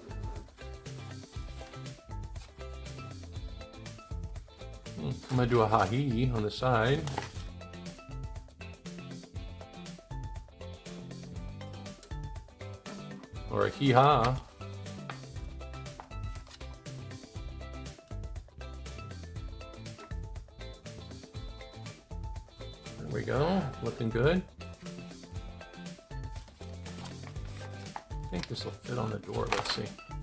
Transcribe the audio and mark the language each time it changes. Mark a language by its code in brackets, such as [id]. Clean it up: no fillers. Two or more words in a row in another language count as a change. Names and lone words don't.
[en] I'm going to do a ha-hee on the side. Or a hee-ha. There we go, looking good. I think this will fit on the door, let's see.